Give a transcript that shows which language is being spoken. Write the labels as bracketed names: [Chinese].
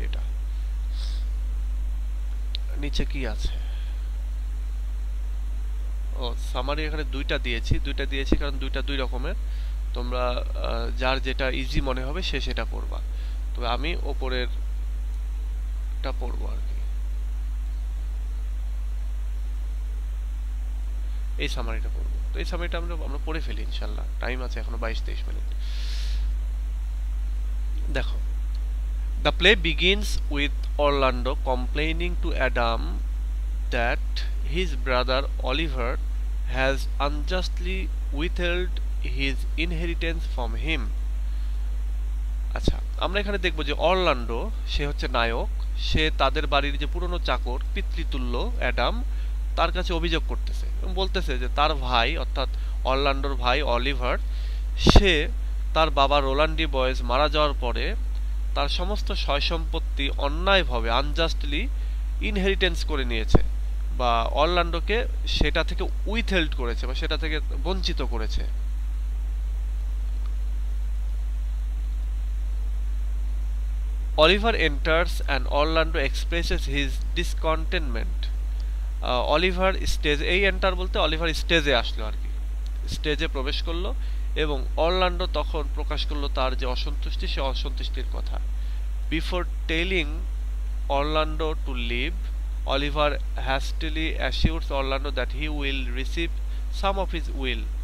[Bangla] এটা নিচে কি আছে, ও সামারি এখানে দুইটা দিয়েছি কারণ দুইটা দুই রকমের, তোমরা যার যেটা ইজি মনে হবে সে সেটা পড়বা, তবে আমি ওপরেরটা পড়বো আর কি। এই সামারিটা পড়বো, তো এই সামারিটা আমরা পড়ে ফেলি ইনশাল্লাহ, টাইম আছে এখনো 22-23 মিনিট। দেখো [English] The play begins with Orlando complaining to Adam that his brother Oliver has unjustly withheld his inheritance from him. [Bangla] আচ্ছা, আমরা এখানে দেখব যে অরল্যান্ডো সে হচ্ছে নায়ক, সে তাদের বাড়ির যে পুরনো চাকর পিতৃতুল্য অ্যাডাম তার কাছে অভিযোগ করতেছে এবং বলতেছে যে তার ভাই অর্থাৎ অরল্যান্ডোর ভাই অলিভার সে তার বাবা রোলান্ডি বয়েজ মারা যাওয়ার পরে তার সমস্ত সয় সম্পত্তি অন্যায়ভাবে আনজাস্টলি ইনহেরিটেন্স করে নিয়েছে বা অরল্যান্ডোকে সেটা থেকে উইথহেল্ড করেছে বা সেটা থেকে বঞ্চিত করেছে। [English] Oliver enters and Orlando expresses his discontentment. [Bangla] Oliver stage এই এন্টার বলতে অলিভার স্টেজে আসলো আর কি, স্টেজে প্রবেশ করলো এবং অরল্যান্ডো তখন প্রকাশ করলো তার যে অসন্তুষ্টি সে অসন্তুষ্টির কথা। [English] Before telling Orlando to leave, Oliver hastily assures Orlando that he will receive some of his will.